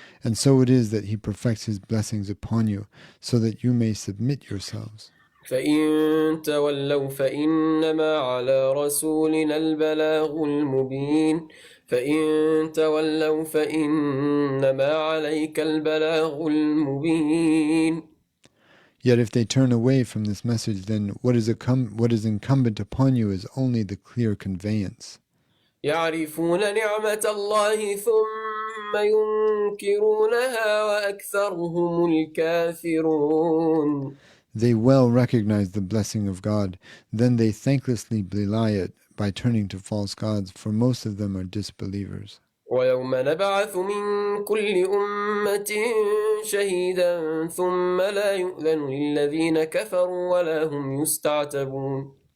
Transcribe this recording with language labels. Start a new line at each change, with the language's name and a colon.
English: And so it is that he perfects his blessings upon you, so that you may submit yourselves.
Arabic: فإن تولوا فإنما على رسولنا البلاغ المبين فإن تولوا فإنما عليك البلاغ المبين.
English: Yet if they turn away from this message, then what is incumbent upon you is only the clear conveyance.
Arabic: يعرفون نعمة الله ثم ينكرونها وأكثرهم الكافرون.
English: They well recognize the blessing of God, then they thanklessly belie it by turning to false gods, for most of them are disbelievers.
Arabic: ويوم نبعث من كل أمة شهيدا ثم لا يؤذن للذين كفروا ولا هم يستعتبون.